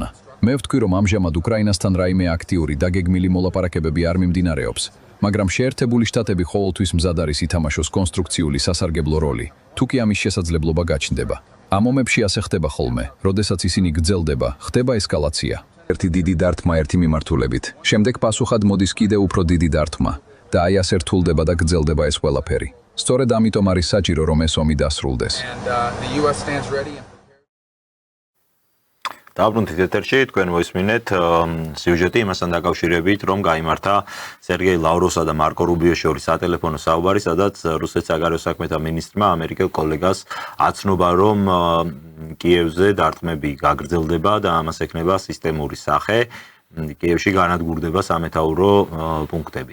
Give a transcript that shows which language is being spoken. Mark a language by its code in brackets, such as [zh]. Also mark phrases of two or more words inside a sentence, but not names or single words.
[ka] მე ვთქვი, რომ ამჟამად უკრაინასთან რაიმე აქტიური და გეგმილი მოლაპარაკებები არ მიმდინარეობს, მაგრამ შეერთებული შტატები ყოველთვის მზად არის ითამაშოს კონსტრუქციული სასარგებლო როლი, თუ კი ამის შესაძლებლობა გაჩნდება. ამ ომებში ასე ხდება ხოლმე, როდესაც ისინი გრძელდება, ხდება ესკალაცია. ერთი დიდი დარტყმა ერთი მიმართულებით, შემდეგ პასუხად მოდის კიდევ უფრო დიდი დარტყმა და აი ასე რთულდება და გრძელდება ეს ყველაფერი. სწორედ ამიტომ არის საჭირო, რომ ეს ომი დასრულდეს. [en] The US stands ready and [ka] დაბრუნდით ეთერში, თქვენ მოისმინეთ სიუჟეტი იმასთან დაკავშირებით, რომ გაიმართა სერგეი ლავროვსა და მარკო რუბიოს შორის სატელეფონო საუბარი, სადაც რუსეთის საგარეო საქმეთა მინისტრმა ამერიკელ კოლეგას აცნობა, რომ კიევზე დარტყმები გაგრძელდება და ამას ექნება სისტემური სახე, კიევში განადგურდება სამეთაურო პუნქტები.